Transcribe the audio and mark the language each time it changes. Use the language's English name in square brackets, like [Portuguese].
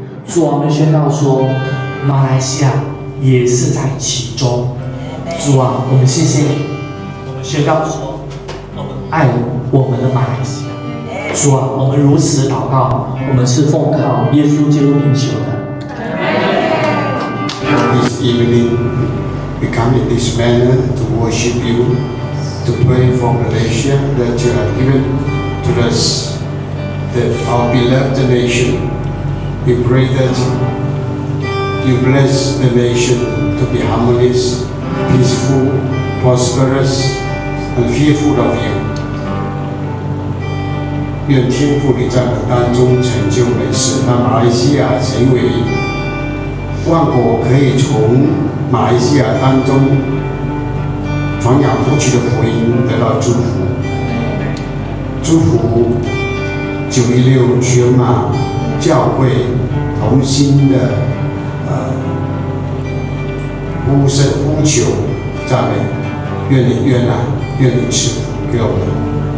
[Chinese] 主啊，我们宣告说，马来西亚也是在其中。主啊，我们谢谢你，我们宣告说，我们爱我们的马来西亚。主啊，我们如此祷告，我们是奉靠耶稣基督名求的。 [English] This evening, we come in this manner to worship you, to pray for Malaysia that you have given to us, that our beloved nation. We pray that you bless the nation to be harmonious, peaceful, prosperous, and fearful of you. [Chinese] 愿天父你在我们当中成就美事，让马来西亚成为万国可以从马来西亚当中传扬出去的福音得到祝福。祝福916全马教会同心的呼求赞美，愿你悦纳，愿你赐福给我们。